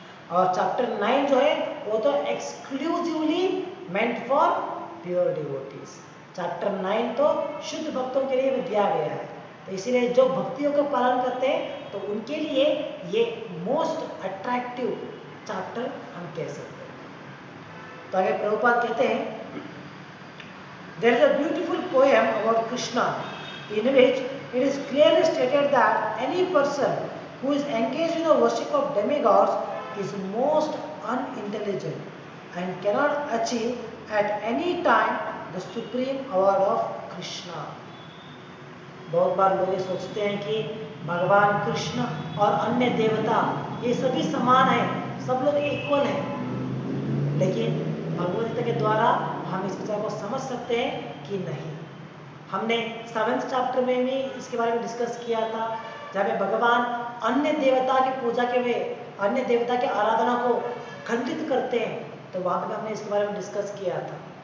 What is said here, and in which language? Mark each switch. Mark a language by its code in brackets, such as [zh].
[hi] और चैप्टर 9 जो है वो तो [en] Exclusively meant for pure devotees. [hi] Chapter 9 तो शुद्ध भक्तों के लिए दिया गया है, तो इसीलिए जो भक्तियों का पालन करते हैं तो उनके लिए ये मोस्ट अट्रैक्टिव चैप्टर हम कह सकते हैं। तो आगे प्रभुपाद कहते हैं, [en] there is a beautiful poem about Krishna in which it is clearly stated that any person who is engaged in the worship of demigods is most unintelligent and cannot achieve at any time the supreme award of Krishna. [hi] बहुत बार लोग ये सोचते हैं कि भगवान कृष्ण और अन्य देवता ये सभी समान हैं, सब लोग इक्वल हैं, लेकिन भगवद गीता के द्वारा हम इस विचार को समझ सकते हैं कि नहीं। हमने 7th चैप्टर में भी इसके बारे में डिस्कस किया था, जहाँ पे भगवान अन्य देवता की पूजा के वे अन्य देवता की आराधना को खंडित करते हैं, तो वहाँ पे हमने इसके बारे में डिस्कस किया था।